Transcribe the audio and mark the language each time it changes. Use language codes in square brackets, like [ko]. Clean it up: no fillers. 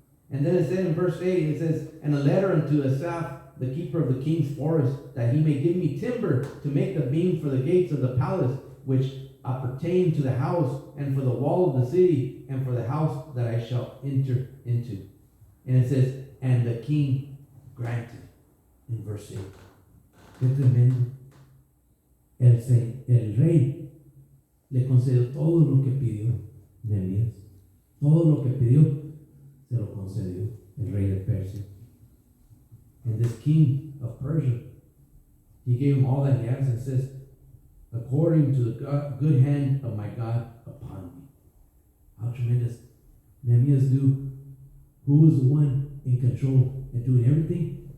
[en] And then it said in verse 8, it says, and a letter unto Asaph, the keeper of the king's forest, that he may give me timber to make the beam for the gates of the palace, which appertain to the house, and for the wall of the city, and for the house that I shall enter into. And it says, and the king granted, in verse 8. [es] Qué tremendo. El rey le concedió todo lo que pidió Nehemías. Todo lo que pidió, se lo concedió el rey de Persia. [en] And this king of Persia, he gave him all that he has, and says, according to the good hand of my God upon me. How tremendous. Nehemiah knew who was the one in control and doing everything?